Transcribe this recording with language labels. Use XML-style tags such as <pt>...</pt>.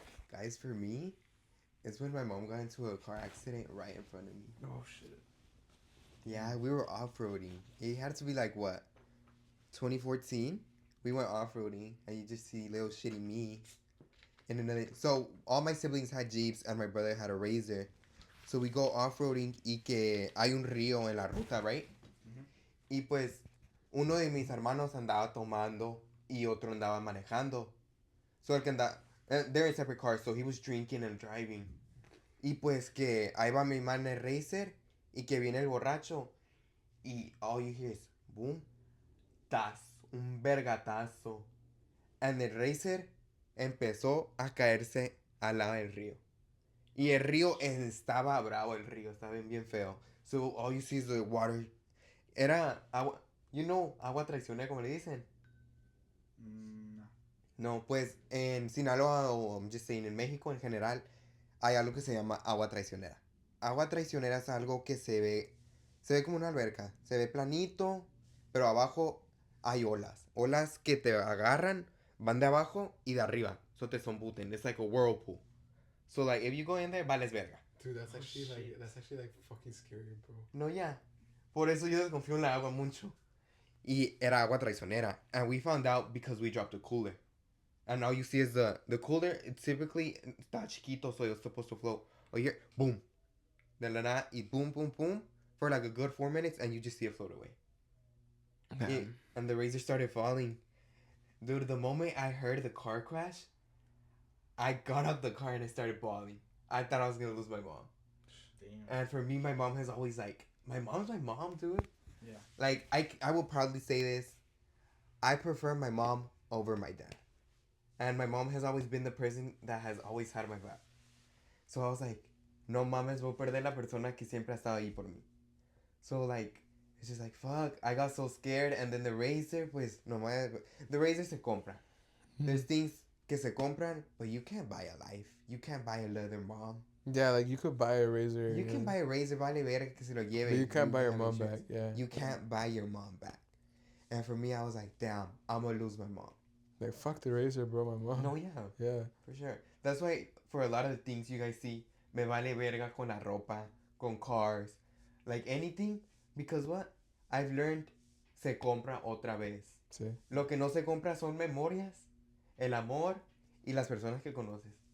<en>Guys, for me, it's when my mom got into a car accident right in front of me. Oh shit. Yeah, we were off-roading. It had to be like, what, 2014? We went off-roading, and you just see little shitty me. And another, so all my siblings had Jeeps, and my brother had a Razor. So we go off-roading,</en> <es>y que hay un río en la ruta,</es> <en>right?</en> <es>Y pues, uno de mis hermanos andaba tomando, y otro andaba manejando.</es> <en>So</en> <es>el que andaba,</es> <en>they're in separate cars, so he was drinking and driving.</en> <es>Y pues que ahí va mi man el Racer, y que viene el borracho, y</es> <en>all you hear is,</en> <es>boom, un vergatazo. And el Racer empezó a caerse al lado del río. Y el río estaba bravo, el río, estaba bien feo.</es> <en>So all you see is the water.</en> <es>Era agua, agua traicionera, como le dicen. No, pues en Sinaloa, o</es> <en>I'm just saying,</en> <es>en México en general, hay algo que se llama agua traicionera. Agua traicionera es algo que se ve como una alberca. Se ve planito, pero abajo hay olas. Olas que te agarran, van de abajo y de arriba.</es> <en>So</en> <es>te zombuten.</es> <en>It's like a whirlpool. So like, if you go in there,</en> <es>vales verga.</es> <en>Dude, that's Oh, actually like shit. that's actually like fucking scary, bro.</en> <es>No, ya. Por eso yo desconfío en la agua mucho. Y era agua traicionera.</es> <en>And we found out because we dropped a cooler. And all you see is the cooler, it typically</en> <es>está chiquito,</es> <en>so it's supposed to float. Oh, you hear, boom.</en> <es>De la nada, y</es> <en>boom, boom, boom, for like a good 4 minutes, and you just see it float away. And the Razor started falling. Dude, the moment I heard the car crash, I got out the car and I started bawling. I thought I was going to lose my mom. And for me, my mom has always like, my mom's my mom, dude. Yeah. Like, I will proudly say this. I prefer my mom over my dad. And my mom has always been the person that has always had my back. So I was like,</en> <es>no mames, voy a perder la persona que siempre ha estado ahí por mí.</es> <en>So like, it's just like, fuck. I got so scared. And then the razor,</en> <es>pues, no mames.</es> <en>The razor</en> <es>se compra.</es> <en>There's things</en> <es>que se compran,</es> <en>but you can't buy a life. You can't buy a leather mom. Yeah, like you could buy a razor. You can buy a razor,</en> <es>vale verga que se lo lleve.</es> <en>But you can't buy your have mom insurance. back. Yeah. You can't buy your mom back. And for me, I was like, damn, I'm gonna lose my mom. Like, fuck the razor, bro. My mom. No, yeah. Yeah. For sure. That's why for a lot of the things you guys see,</en> <es>me vale verga con la ropa, con</es> <en>cars, like anything, because what? I've learned,</en> <es>se compra otra vez. Sí. Lo que no se compra son memorias, el amor y las personas que conoces.</es>